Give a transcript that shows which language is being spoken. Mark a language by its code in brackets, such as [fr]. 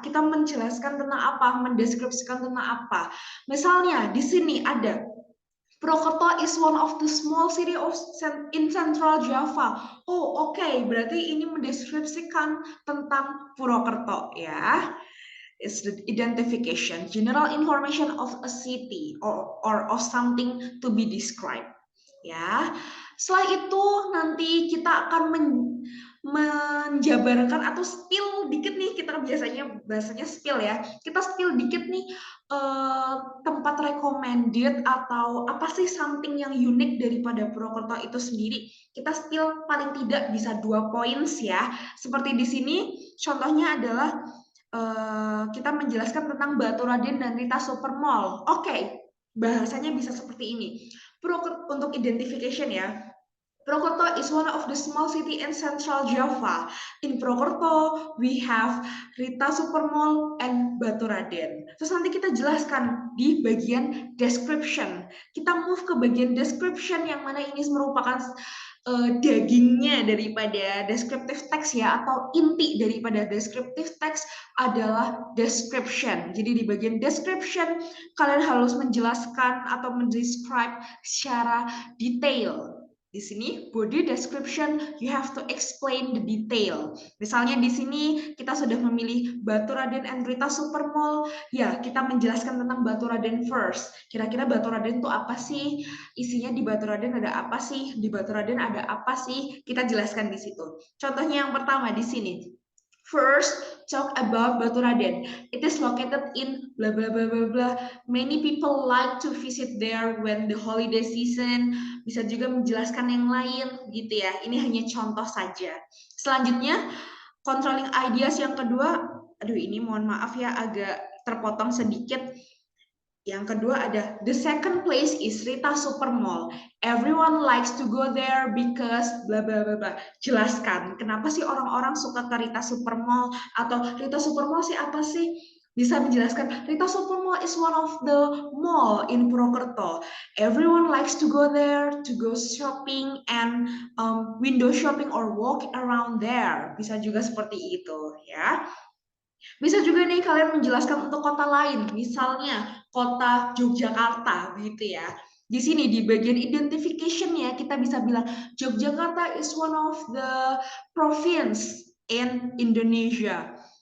[id] Kita menjelaskan tentang apa, mendeskripsikan tentang apa. Misalnya di sini ada [en] Purwokerto is one of the small city in Central Java. Oh, oke. [id] Berarti ini mendeskripsikan tentang Purwokerto ya. [en] Is the identification, general information of a city or of something to be described. [id] Ya. Setelah itu nanti kita akan menjabarkan atau spill dikit nih, kita biasanya bahasanya spill ya. Kita spill dikit nih tempat recommended atau apa sih something yang unik daripada Purwokerto itu sendiri. Kita spill paling tidak bisa 2 points ya. Seperti di sini contohnya adalah kita menjelaskan tentang Baturaden dan Rita Supermall. Oke, bahasanya bisa seperti ini. Untuk identification ya. [en] Purwokerto is one of the small city in Central Java. In Purwokerto, we have Rita Supermall and Baturaden. [id] Terus nanti kita jelaskan di bagian description. Kita move ke bagian description yang mana ini merupakan dagingnya daripada descriptive text ya, atau inti daripada descriptive text adalah description. Jadi di bagian description kalian harus menjelaskan atau mendescribe secara detail. Di sini [en] body description, you have to explain the detail. [id] Misalnya di sini kita sudah memilih Baturaden and Rita Supermall, ya kita menjelaskan tentang Baturaden first. Kira-kira Baturaden itu apa sih? Isinya di Baturaden ada apa sih? Di Baturaden ada apa sih? Kita jelaskan di situ. Contohnya yang pertama di sini. [en] First, talk about Baturaden. It is located in blah blah blah blah blah. Many people like to visit there when the holiday season. [id] Bisa juga menjelaskan yang lain gitu ya. Ini hanya contoh saja. Selanjutnya, controlling ideas yang kedua. Aduh, ini mohon maaf ya agak terpotong sedikit. Yang kedua ada [en] the second place is Rita Supermall. Everyone likes to go there because bla bla bla bla. [id] Jelaskan kenapa sih orang-orang suka ke Rita Supermall, atau Rita Supermall sih apa sih? Bisa menjelaskan [en] Rita Supermall is one of the mall in Purwokerto. Everyone likes to go there to go shopping and window shopping or walk around there. [id] Bisa juga seperti itu ya. Bisa juga nih kalian menjelaskan untuk kota lain, misalnya kota Yogyakarta gitu ya. Di sini di bagian identification-nya kita bisa bilang Yogyakarta [en] is one of the province in Indonesia.